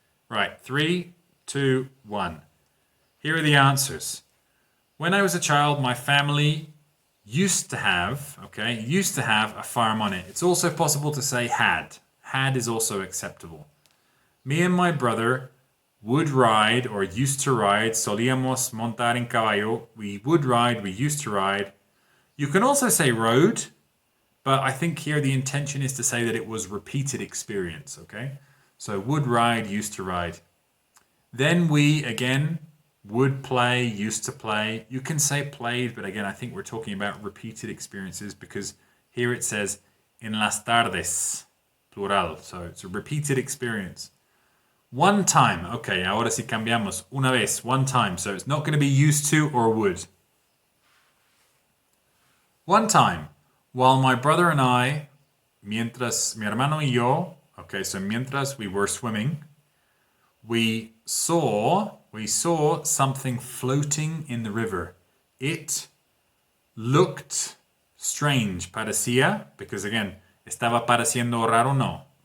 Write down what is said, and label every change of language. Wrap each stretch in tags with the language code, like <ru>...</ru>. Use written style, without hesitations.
<en>Right, 3, 2, 1. Here are the answers. When I was a child, my family used to have, okay, used to have a farm on it. It's also possible to say had. Had is also acceptable. Me and my brother would ride or used to ride.</en> <es>Solíamos montar en caballo.</es> <en>We would ride, we used to ride. You can also say rode, but I think here the intention is to say that it was repeated experience, okay? So would ride, used to ride. Then we, again, would play, used to play. You can say played, but again, I think we're talking about repeated experiences because here it says</en> <es>en las tardes,</es> <en>plural. So it's a repeated experience. One time.</en> <es>Okay, ahora sí cambiamos. Una vez,</es> <en>one time. So it's not going to be used to or would. One time, while my brother and I,</en> <es>mientras mi hermano y yo,</es> <en>okay, so mientras we were swimming, we saw something floating in the river. It looked strange.</en> <es>Parecía,</es> <en>because again,</en> <es>estaba pareciendo raro, no.</es>